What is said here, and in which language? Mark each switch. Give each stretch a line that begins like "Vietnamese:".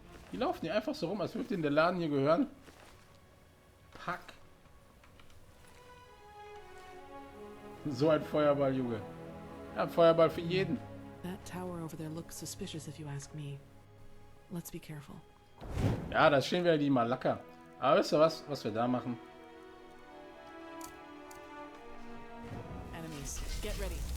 German: Die laufen hier einfach so rum, als würde ihnen der Laden hier gehören. Pack. So ein Feuerball, Junge. Ja, ein Feuerball für jeden.
English: That tower over there looks suspicious if you ask me. Let's be careful.
German: Ja, da stehen wieder die Malacker. Aber wisst ihr was wir da machen?
English: Enemies, get ready.